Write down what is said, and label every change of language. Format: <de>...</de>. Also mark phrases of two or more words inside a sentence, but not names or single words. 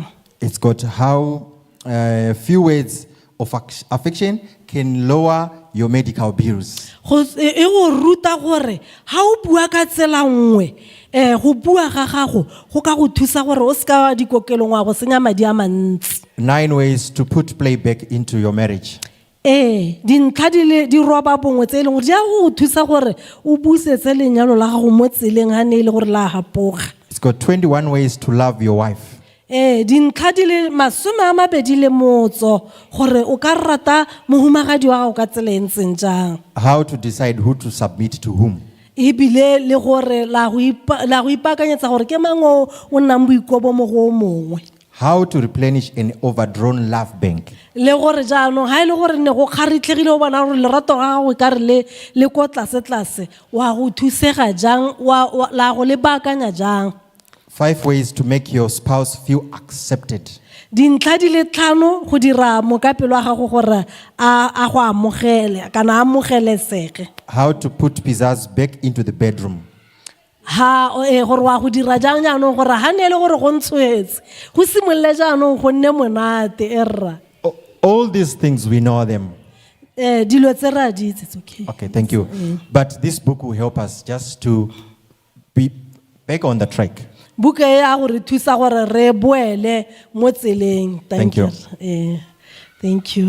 <en>It's got how few words of affection can lower your medical bills.</en> <tn>E go ruta gore ha o bua ka tsela nngwe go bua ga gago go ka go thusa gore o ska dikokelong wa go senya madi a mantsi.</tn> <en>9 ways to put playback into your marriage.</en> <tn>dintlha di roba bongwe tse e leng gore di a go thusa gore o busetse lenyalo la gago mo tseleng ga ne e le gore la gapoga.</tn> <en>It's got 21 ways to love your wife.</en> <tn>Dintlha di le 21 gore o ka rata mohumagadi wa gago ka tsela e ntseng jang.</tn> <en>How to decide who to submit to whom.</en> <tn>Ebile le gore la go ipaakanyetsa gore ke mang o nnang boikobo mo go o mongwe.</tn> <en>How to replenish an overdrawn love bank.</en> <tn>Le gore jaanong ga e le gore ne go kgaritlhegile o bona gore lerato ga gago ka re le ko tlase wa go thusega jang la go le baakanya jang.</tn> <en>5 ways to make your spouse feel accepted.</en> <tn>Dintlha di le 5 go dira mokapelo wa gago gore a go amogele kana amogelesege.</tn> <en>How to put pizzazz back into the bedroom.</en> <tn>Gore wa go dira jang jaanong gore ha ne le gore go ntshwetse go simolole jaanong go nne monate erra.</tn> <en>All these things, we know them.</en> <tn>Dilo tse ra di itse,</tn> <en>it's okay. Okay, thank you. But this book will help us just to be back on the track.</en> <tn>Buka e a gore thusa gore re boele mo tseleng.</tn> <en>Thank you. Thank you.</en>